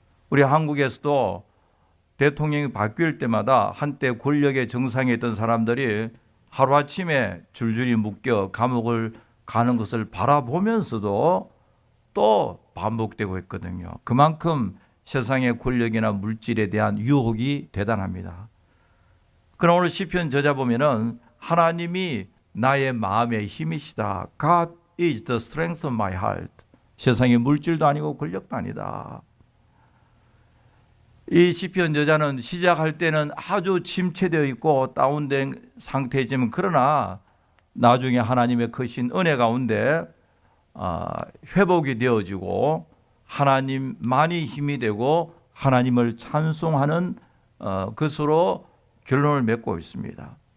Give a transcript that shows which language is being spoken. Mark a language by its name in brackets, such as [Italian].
[Korean] 우리 한국에서도 대통령이 바뀔 때마다 한때 권력의 정상에 있던 사람들이 하루아침에 줄줄이 묶여 감옥을 가는 것을 바라보면서도 또 반복되고 있거든요. 그만큼 세상의 권력이나 물질에 대한 유혹이 대단합니다. 그럼 오늘 시편 저자 보면은 하나님이 나의 마음의 힘이시다. [English] God is the strength of my heart. [Korean] 세상의 물질도 아니고 권력도 아니다. 이 시편 저자는 시작할 때는 아주 침체되어 있고 다운된 상태이지만 그러나 나중에 하나님의 크신 은혜 가운데 회복이 되어지고 하나님만이 힘이 되고 하나님을 찬송하는 것으로 결론을 맺고 있습니다.